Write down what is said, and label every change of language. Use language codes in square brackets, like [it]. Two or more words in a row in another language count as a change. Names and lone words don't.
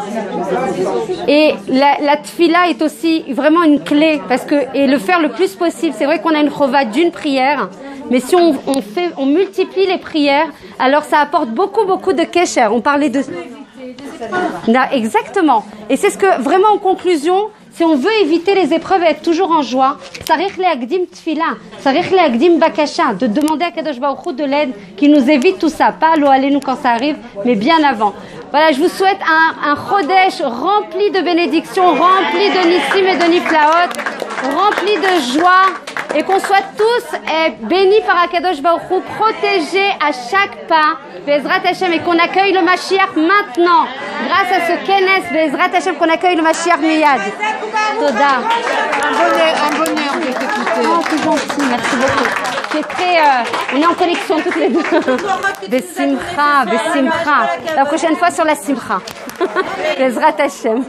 [fr] Et la tfila est aussi vraiment une clé, et le faire le plus possible. C'est vrai qu'on a une chova d'une prière, mais si on multiplie les prières, alors ça apporte beaucoup de kesher. On parlait de... Exactement. Et c'est ce que, vraiment en conclusion, Si on veut éviter les épreuves et être toujours en joie, [he] צריך להקדים תפילה צריך להקדים בקשה, [fr] de demander à [he] קדוש ברוך הוא [fr] de l'aide qui nous évite tout ça, pas [he] לא עלינו [fr] quand ça arrive, mais bien avant. Voilà, je vous souhaite un Chodesh rempli de bénédictions, rempli de nissim et de niflaot, rempli de joie, et qu'on soit tous bénis par [he] הקדוש ברוך הוא, [fr] protégés à chaque pas, [he] בעזרת השם, [fr] et qu'on accueille le Mashiach maintenant, grâce à ce Kenes, [he] בעזרת השם, [fr] qu'on accueille le [he] משיח מיד. [fr] Toda. Un bonheur de t'écouter. Oh, c'est gentil, merci beaucoup. On est en connexion toutes les deux. [he] בשמחה בשמחה. [fr] La prochaine fois sur la simcha. [he] בעזרת השם.